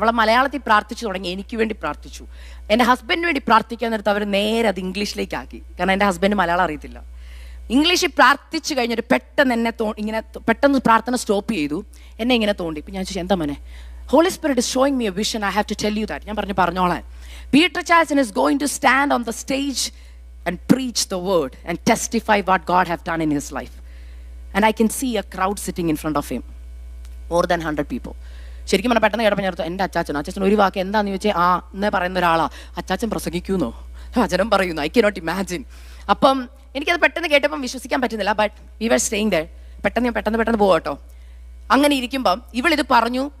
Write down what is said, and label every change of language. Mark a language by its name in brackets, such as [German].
[Malayalam] അവളെ മലയാളത്തിൽ പ്രാർത്ഥിച്ചു തുടങ്ങി. എനിക്ക് വേണ്ടി പ്രാർത്ഥിച്ചു. എൻ്റെ ഹസ്ബൻഡിന് വേണ്ടി പ്രാർത്ഥിക്കാൻ നേരത്ത് അവർ നേരെ അത് ഇംഗ്ലീഷിലേക്ക് ആക്കി. കാരണം എൻ്റെ ഹസ്ബൻഡ് മലയാളം അറിയത്തില്ല. ഇംഗ്ലീഷിൽ പ്രാർത്ഥിച്ചു കഴിഞ്ഞിട്ട് പെട്ടെന്ന് എന്നെ ഇങ്ങനെ പെട്ടെന്ന് പ്രാർത്ഥന സ്റ്റോപ്പ് ചെയ്തു. എന്നെ ഇങ്ങനെ തോണ്ടി. ഇപ്പം ഞാൻ ചോദിച്ചു, എന്താ മോനെ? [English] Holy Spirit is showing me a vision, I have to tell you that. [Malayalam] ഞാൻ പറഞ്ഞോളാൻ. [English] Peter Charleson is going to stand on the stage and preach the word and testify what God have done in his life. And I can see a crowd sitting in front of him, more than 100 people. [Malayalam] ശരിക്കും പറഞ്ഞാൽ പെട്ടെന്ന് കേട്ടപ്പോൾ ഞാൻ എൻ്റെ അച്ചാച്ചൻ ഒരു വാക്ക് എന്താണെന്ന് ചോദിച്ചാൽ, എന്നേ പറയുന്ന ഒരാളാ, അച്ചാച്ചൻ പ്രസംഗിക്കുന്നോ, വചനം പറയുന്നു, [English] I cannot imagine. [Malayalam] അപ്പം എനിക്കത് പെട്ടെന്ന് കേട്ടപ്പം വിശ്വസിക്കാൻ പറ്റുന്നില്ല. [English] But we were staying there. [Malayalam] പെട്ടെന്ന് പോകട്ടോ. അങ്ങനെ ഇരിക്കുമ്പം ഇവളിത് പറഞ്ഞു.